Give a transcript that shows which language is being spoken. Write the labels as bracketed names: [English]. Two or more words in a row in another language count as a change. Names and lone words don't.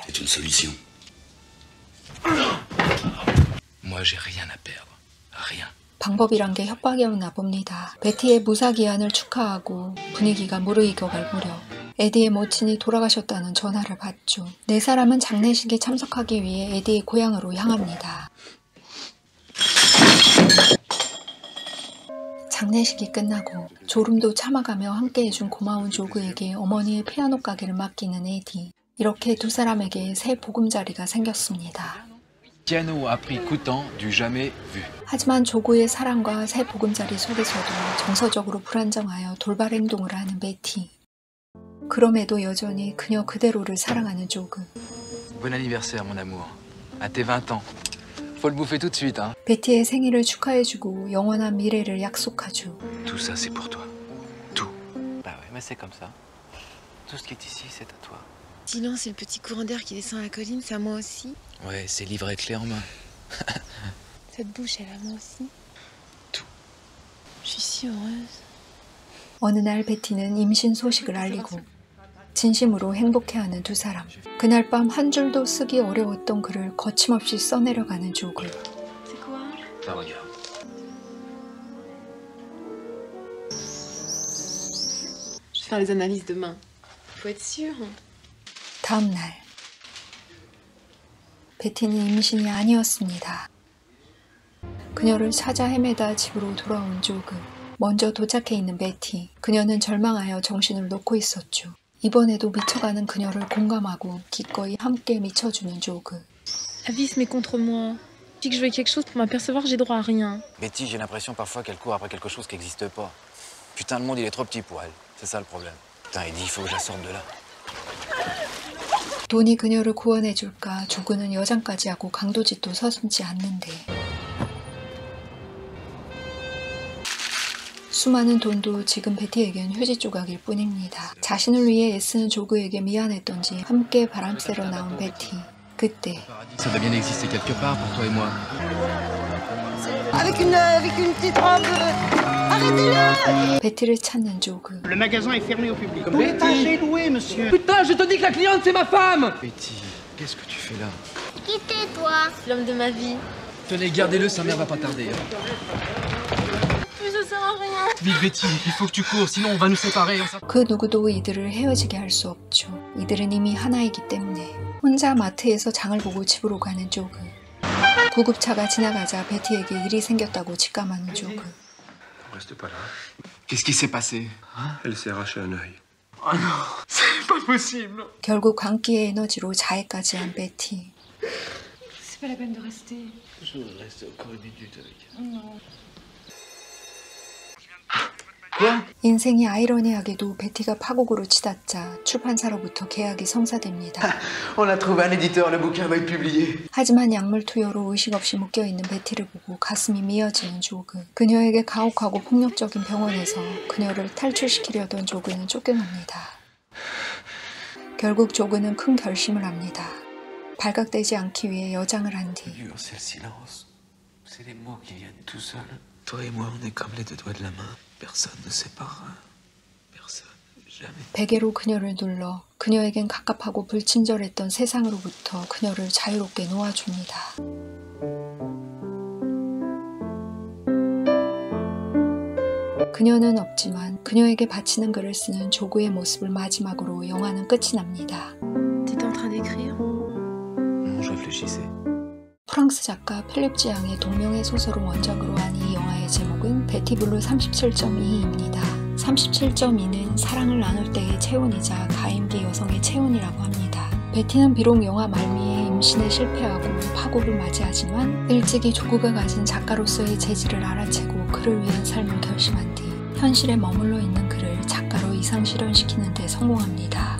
[French] C'est une solution. Moi, j'ai rien à perdre. Rien. [Korean] 방법이란 게 협박이었나 봅니다. 베티의 무사기한을 축하하고 분위기가 무르익어갈 무렵 에디의 모친이 돌아가셨다는 전화를 받죠. 네 사람은 장례식에 참석하기 위해 에디의 고향으로 향합니다. 장례식이 끝나고 졸음도 참아가며 함께해준 고마운 조그에게 어머니의 피아노 가게를 맡기는 에디. 이렇게 두 사람에게 새 보금자리가 생겼습니다. [French] Piano à prix coûtant du jamais vu. [Korean] 하지만 조그의 사랑과 새 보금자리 속에서도 정서적으로 불안정하여 돌발 행동을 하는 베티. 그럼에도 여전히 그녀 그대로를 사랑하는 조그. [French] Bon anniversaire, mon amour. À tes 20 ans. Faut le bouffer tout de suite, hein. [Korean] 베티의 생일을 축하해주고 영원한 미래를 약속하죠. [French] Tout ça, c'est pour toi. Tout. Bah ouais, mais c'est comme ça. Tout ce qui est ici, c'est à toi. Sinon, c'est le petit courant d'air qui descend la colline, c'est à moi aussi. Ouais, c'est livret clé en main. Cette bouche, elle a moi aussi. Tout. Je suis si heureuse. [Korean] 어느 날 베티는 임신 소식을 알리고 진심으로 행복해하는 두 사람. 그날 밤 한 줄도 쓰기 어려웠던 글을 거침없이 써내려가는 조그. [French] C'est quoi? Ça regarde. Je vais faire les analyses demain. Faut être sûr. [Korean] 다음 날 베티는 임신이 아니었습니다. 그녀를 찾아 헤매다 집으로 돌아온 조그. 먼저 도착해 있는 베티. 그녀는 절망하여 정신을 놓고 있었죠. 이번에도 미쳐가는 그녀를 공감하고 기꺼이 함께 미쳐주는 조그. [French] La vie se met contre moi. Depuis que je veux quelque chose pour m'apercevoir, j'ai droit à rien. Betty, j'ai l'impression parfois qu'elle court après quelque chose qui n'existe pas. Putain, le monde, il est trop petit pour elle. C'est ça le problème. Putain, Eddie, il faut que je la sorte de là. [Korean] 돈이 그녀를 구원해줄까 조그는 여장까지 하고 강도짓도 서슴지 않는데 수많은 돈도 지금 베티에겐 휴지 조각일 뿐입니다. 자신을 위해 애쓰는 조그에게 미안했던지 함께 바람 쐬러 나온 베티. [French] 그때 Ça doit bien exister quelque part pour toi et moi. Avec une petite robe. Arrêtez-le! [Korean] 베티를 찾는 조그. [French] Le magasin est fermé au public. Tout l'étage est loué, monsieur. Putain, je te dis que la cliente, c'est ma femme! Betty, qu'est-ce que tu fais là? Qui t'es, toi? C'est l'homme de ma vie. Tenez, gardez-le, sa mère va pas tarder. Mais ça sert à rien. Vite, Betty, il faut que tu cours, sinon on va nous séparer. [Korean] 그 누구도 이들을 헤어지게 할 수 없죠. 이들은 이미 하나이기 때문에. 혼자 마트에서 장을 보고 집으로 가는 조그. 구급차가 지나가자 베티에게 일이 생겼다고 직감하는 조그. [French] Reste pas là. Qu'est-ce qui s'est passé? Elle s'est arraché un œil. Ah non, c'est pas possible. [Korean] 결국 광기의 에너지로 자해까지 한 베티. [French] C'est pas la peine de rester. Je reste encore une minute avec elle. Non. [Korean] 인생이 아이러니하게도 베티가 파국으로 치닫자 출판사로부터 계약이 성사됩니다. [French] On a trouvé un éditeur, le bouquin va être publié. [Korean] 하지만 약물 투여로 의식 없이 묶여있는 베티를 보고 가슴이 미어지는 조그. 그녀에게 가혹하고 폭력적인 병원에서 그녀를 탈출시키려던 조그는 쫓겨납니다. 결국 조그는 큰 결심을 합니다. 발각되지 않기 위해 여장을 한 뒤 [French] C'est le silence. C'est les mots qui viennent tout seuls. Toi et moi, on est comme les deux doigts de la main. Personne ne séparera. Personne. Jamais. [Korean] 베개로 그녀를 눌러 그녀에겐 갑갑하고 불친절했던 세상으로부터 그녀를 자유롭게 놓아줍니다. 그녀는 없지만 그녀에게 바치는 글을 쓰는 조그의 모습을 마지막으로 영화는 끝이 납니다. [French] T'étais en train d'écrire? Non, je réfléchissais. [Korean] 프랑스 작가 필립 지앙의 동명의 소설을 원작으로 한 이 영화의 제목은 베티블루 37.2입니다. 37.2는 사랑을 나눌 때의 체온이자 가임기 여성의 체온이라고 합니다. 베티는 비록 영화 말미에 임신에 실패하고 파국을 맞이하지만 일찍이 조그가 가진 작가로서의 재질을 알아채고 그를 위한 삶을 결심한 뒤 현실에 머물러 있는 그를 작가로 이상 실현시키는 데 성공합니다.